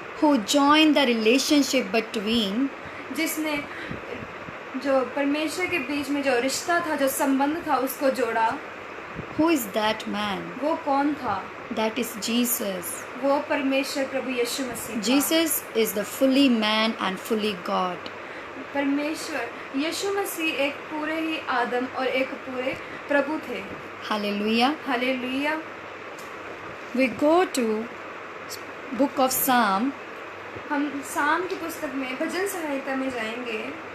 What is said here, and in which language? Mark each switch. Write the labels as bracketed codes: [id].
[en] who joined the relationship between [hi] जिसने जो परमेश्वर के बीच में जो रिश्ता था, जो संबंध था, उसको जोड़ा? [en] who is that man? [hi] वो कौन था? [en] That is Jesus. [hi] वो परमेश्वर प्रभु यीशु मसीह था। [en] Jesus is the fully man and fully God. [hi] परमेश्वर यीशु मसीह एक पूरे ही आदम और एक पूरे प्रभु थे। [en] Hallelujah. [hi] Hallelujah. [en] We go to book of Psalm, [hi] हम साम की पुस्तक में भजन संहिता में जाएंगे,